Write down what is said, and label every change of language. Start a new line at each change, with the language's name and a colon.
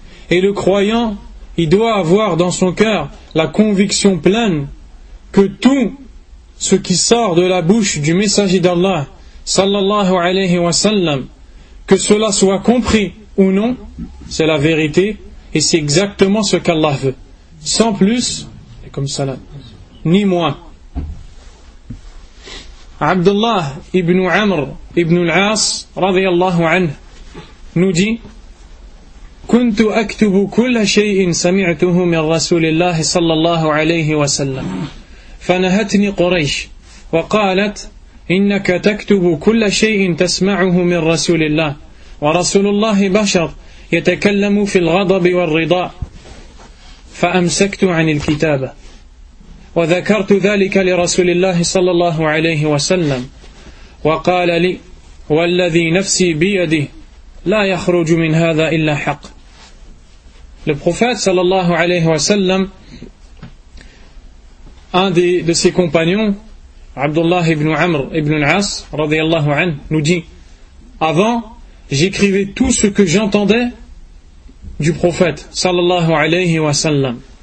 French: Et le croyant, il doit avoir dans son cœur la conviction pleine que tout ce qui sort de la bouche du messager d'Allah sallallahu alayhi wa sallam, que cela soit compris ou non, c'est la vérité et c'est exactement ce qu'Allah veut. Sans plus, et comme cela, ni moins.
Arabic: Abdullah ibn Amr ibn al-As, radiyallahu anhu,
French: nous dit,
Arabic: كُنْتُ أَكْتُبُ كُلَّ شَيْءٍ سَمِعْتُهُ مِنْ رَسُولِ اللَّهِ صَلَّى اللَّهُ عَلَيْهِ وَسَلَّمْ فَنَهَتْنِ قُرَيْشٍ وَقَالَتْ إِنَّكَ تَكْتُبُ كُلَّ شَيْءٍ تَسْمَعُهُ مِنْ رَسُولِ اللَّهِ وَرَسُولُ اللَّهِ بَشَرٌ يَتَكَلَّمُ فِي الْغَضَبِ وَالرِّضَاءِ فَأَمْسَكْتُ عَنِ الْكِتَابَةِ وَذَكَرْتُ ذَلِكَ لِرَسُولِ اللَّهِ صَلَّى اللَّهُ عَلَيْهِ وَسَلَّمْ وَقَالَ لِي وَالَّذِي نَفْسِي بِيَدِهِ لَا يَخْرُجُ مِنْ هَذَا إِلَّا حَقٌّ.
French: Le prophète sallallahu alayhi wa sallam, un de ses compagnons, Abdullah ibn Amr ibn al-As, radiyallahu anhu, nous dit, avant, j'écrivais tout ce que j'entendais du prophète sallallahu alayhi wa sallam.